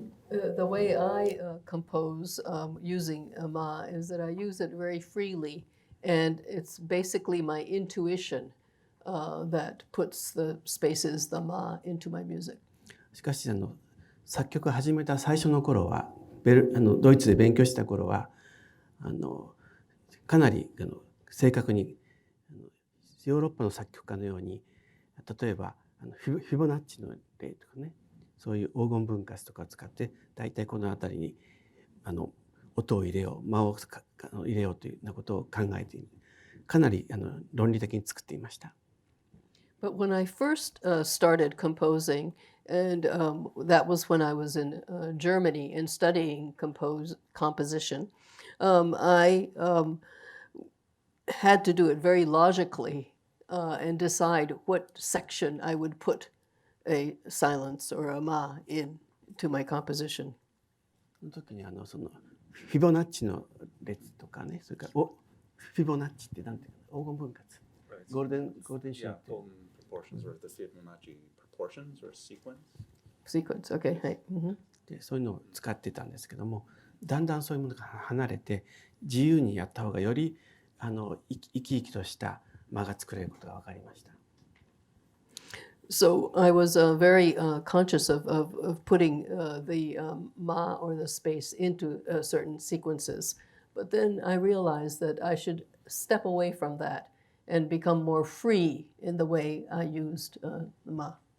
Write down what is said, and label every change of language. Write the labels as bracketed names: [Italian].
[English] The way I compose using ma is that I use it very freely, and it's basically my intuition that puts the spaces, the ma, into my music. [Japanese] しかし作曲を始めた最初の頃はドイツで勉強した頃はかなり正確にヨーロッパの作曲家のように例えばフィボナッチの例とかね、そういう黄金分割とかを使って大体この辺りに音を入れよう、間を入れようというようなことを考えている。かなり論理的に作っていました。 [English] But when I first started composing, and that was when I was in Germany and studying composition, I had to do it very logically and decide what section I would put a silence or a ma into my composition. [Japanese] その時にそのフィボナッチの列とかね、それからフィボナッチってなんていうの、黄金分割、ゴールデンシュート。 [English] Proportions or the Fibonacci proportions or sequence. Sequence, okay. はい。 [Japanese] でそういうのを使ってたんですけども、だんだんそういうものが離れて自由にやった方がより生き生きとした間が作れることが分かりました。 [English] So I was very conscious of putting the ma or the space into certain sequences. But then I realized that I should step away from that and become more free in the way I used the ma.